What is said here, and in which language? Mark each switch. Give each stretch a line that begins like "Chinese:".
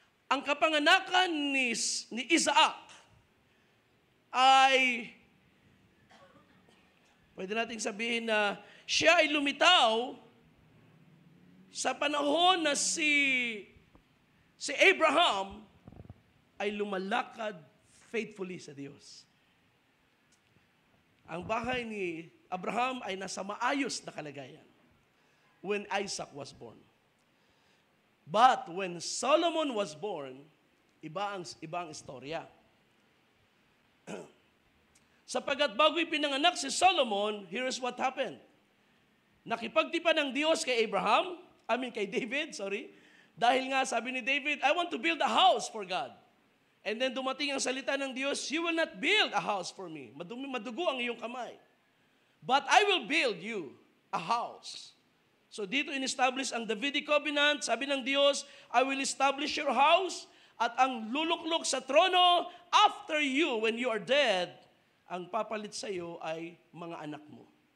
Filipino: Ang kapanganakan ni Isaac ay, pwede nating sabihin na siya ay lumitaw sa panahon na si Abraham ay lumalakad faithfully sa Diyos. Ang bahay ni Abraham ay nasa maayos na kalagayan
English: when Isaac was born. But when Solomon was born,
Filipino: iba ang istorya. Sapagkat bago ipinanganak si Solomon,
English: here's what happened.
Filipino: Nakipagtipan ng Diyos kay David, dahil nga sabi ni David,
English: I want to build a house for God. And then
Filipino: dumating ang salita ng Diyos,
English: you will not build a house for me.
Filipino: Madugo ang iyong kamay.
English: But I will build you a house.
Filipino: So dito in-establish ang Davidic covenant. Sabi ng Diyos,
English: I will establish your house
Filipino: at ang luluklok sa trono
English: after you, when you are dead,
Filipino: ang papalit sa iyo ay mga anak mo.